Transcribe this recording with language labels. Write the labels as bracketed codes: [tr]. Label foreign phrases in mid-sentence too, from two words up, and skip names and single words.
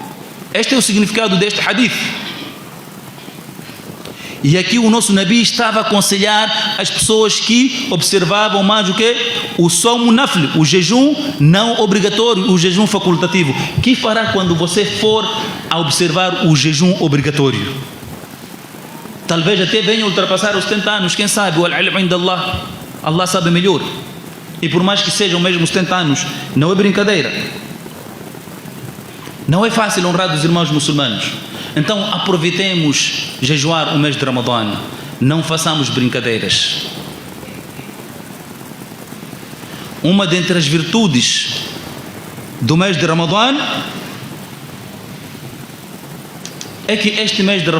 [pt] Este é o significado deste hadith. E aqui o nosso Nabi estava a aconselhar as pessoas que observavam mais o que? O somo nafl, o jejum não obrigatório, o jejum facultativo. O que fará quando você for a observar o jejum obrigatório? Talvez até venha ultrapassar os 70 anos, quem sabe? [ar] والعلم عند الله. [pt] Allah sabe melhor. E por mais que sejam mesmo 70 anos, não é brincadeira. Não é fácil honrar os irmãos muçulmanos. Então aproveitemos jejuar o mês de Ramadã. Não façamos brincadeiras. Uma dentre as virtudes do mês de Ramadã é que este mês de